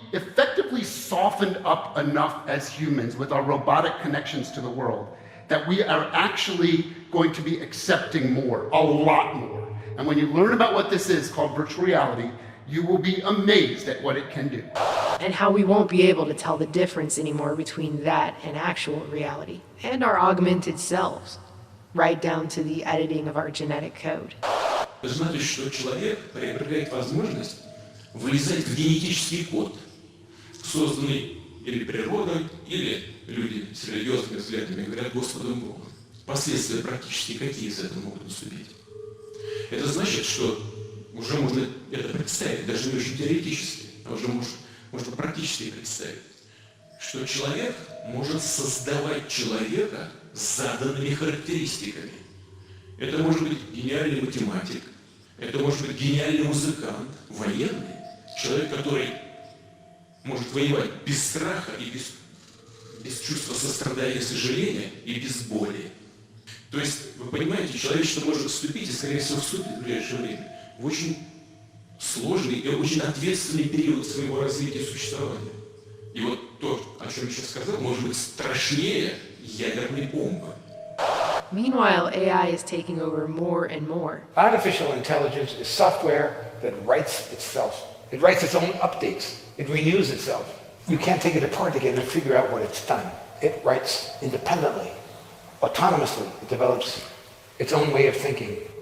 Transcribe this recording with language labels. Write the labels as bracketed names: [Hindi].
[English] effectively softened up enough as humans with our robotic connections to the world that we are actually going to be accepting more, a lot more. And when you learn about what this is called virtual reality, you will be amazed at what it can do. And how we won't be able to tell the difference anymore between that and actual reality, and our augmented selves, right down to the editing of our genetic code. [Russian] Значит, что человек приобретает возможность влезать в генетический код, созданный или природой, или люди с религиозными взглядами говорят Господом Богом. Последствия практически какие из этого могут наступить? Это значит, что уже можно это представить, даже не очень теоретически, а уже можно практически представить, что человек может создавать человека с заданными характеристиками. Это может быть гениальный математик, это может быть гениальный музыкант, военный, человек, который может воевать без страха и без чувства сострадания и сожаления и без боли. То есть, вы понимаете, человечество может вступить, и, скорее всего, вступит в ближайшее время, в очень сложный и очень ответственный период своего развития и существования. И вот то, о чем я сейчас сказал, может быть страшнее ядерной бомбы. [English] Meanwhile, AI is taking over more and more. Artificial intelligence is software that writes itself. It writes its own updates. It renews itself. You can't take it apart again and figure out what it's done. It writes independently, autonomously. It develops its own way of thinking.